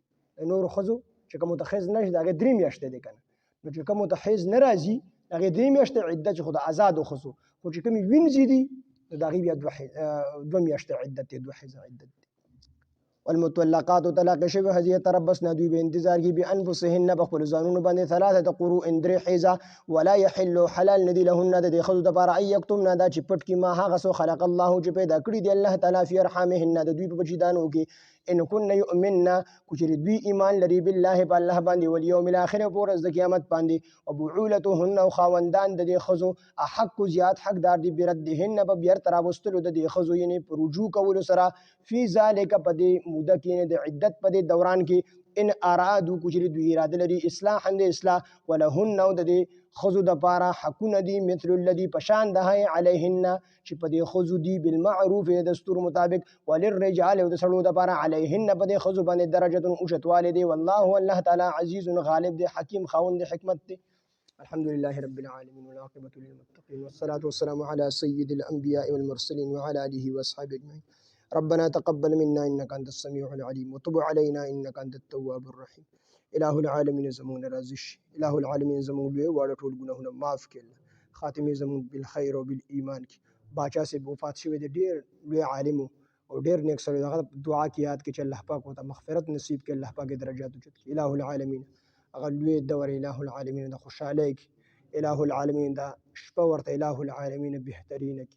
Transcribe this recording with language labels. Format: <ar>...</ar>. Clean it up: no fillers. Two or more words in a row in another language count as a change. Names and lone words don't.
<ps>د نورو ښځو چې کومو ته حیض نه شي د هغې 3 میاشتې دی که نه نو چې کومو ته حیض نه راځي د هغې 3 میاشتې عدت چې خو د آزادو ښځو خو چې کومې وینځې دي نو د هغې بیا 2 میاشتې عدت دی 2 حیضه عدت دی. والمطلقات طلاق شوی ښځې یتربصن دوی به انتظار کوي بانفسهن په خپلو ځانونو باندې 3 قروء 3 حیضه</ps> <ar>ولا یحل</ar> <ps>حلال ندي لهن د دې ښځو دپاره</ps> <ar>ان یکتمن</ar> <ps>دا چې پټ کړي ما هغه څه</ps> <ar>خلق الله</ar> <ps>چې پیدا کړي دی الله تعالی</ps> <ar>فی ارحامهن</ar> <ps>د دوی په بچیدانو کې</ps> <ar>ان كن یؤمنن</ar> <ps>کو چې دوی ایمان لري بالله په الله باندې</ps> <ar>والیوم الاخر</ar> <ps>او په ورځ د قیامت باندې وبعولتهن او خاوندان د دې ښځو احق زیات حقدار دي بردهن په بیرته راوستلو د دې ښځو یعنې په رجوع کولو سره</ps> <ar>فی ذلک</ar> <ps>په دې موده کې د عدت په دې دوران کې</ps> <ar>ان ارادو</ar> <ps>کو چې دوی اراده لري اصلاحا د اصلاح ولهن او د دې ښځو دپاره حقونه دي</ps> <ar>مثل الذي</ar> <ps>پشان ده علیهن چې په دې ښځو دي بالمعروف د دستور مطابق وللرجال او د سړو دپاره علیهن په دې ښځو باندې درجه اوچتوالی دی والله الله تعالی عزیز غالب دی حکیم خاوند حکمت دی.</ps> <ar>الحمد لله رب العالمين والعاقبة للمتقين والصلاة والسلام على سيد الأنبياء والمرسلين وعلى آله وأصحابه أجمعين. ربنا تقبل منا إنك أنت السميع العليم وتب علينا إنك أنت التواب الرحيم. الہ العالمین</ar> <ps>زمون راضي شي،</ps> <ar>الہ العالمین</ar> <ps>زمون لوی واړه ټول ګناهونه معاف کړي الله. خاتمه زمون بالخير او بالایمان کی. باچا سے وفات شوی دی ډیر لوی عالم او ډیر نیک سړی، هغه دعا کې یاد کړي چې الله پاک ورته مغفرت نصیب کړي، الله پاک درجات اوچت کړي.</ps> <ar>الہ العالمین</ar> <ps>هغه لوی دور</ps> <ar>الہ العالمین</ar> <ps>د خوشاله کی،</ps> <ar>الہ العالمین</ar> <ps>دا شپه ورته الہ العالمین بهترینه کی.</ps>